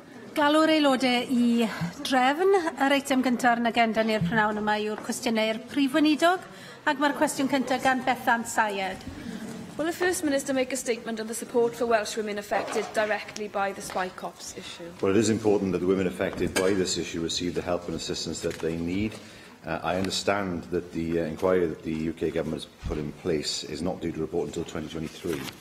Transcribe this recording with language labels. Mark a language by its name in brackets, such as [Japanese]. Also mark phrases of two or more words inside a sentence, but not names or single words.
[Welsh] Galw'r aelodau I drefn. Yr eitem gyntaf yn agenda ni'r prynawn yma yw'r cwestiynau'r prif weinidog, ac mae'r cwestiwn cyntaf gan Bethan Syed. [English] Will the First Minister make a statement on the support for Welsh women affected directly by the spy cops issue? Well, it is important that the women affected by this issue receive the help and assistance that they need. I understand that the inquiry that the UK Government has put in place is not due to report until 2023.